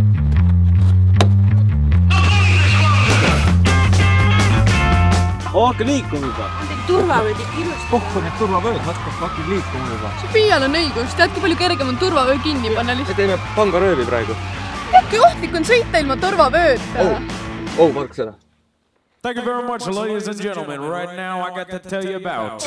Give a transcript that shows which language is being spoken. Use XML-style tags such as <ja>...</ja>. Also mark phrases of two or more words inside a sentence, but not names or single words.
<et>Hakka liikuma juba. Turvavöödi ilusti. Pohku need turvavööd, hakka fucking liikuma juba. Sofial on õigus. Tead, kui palju kergem on turvavöö kinni panna Me lihtsalt. teeme pangaröövi praegu. Kui ohtlik on sõita ilma turvavööta. Mark seda.</et> <en>Thank you very much, ladies and gentlemen. Right now, I got to tell you about...</en>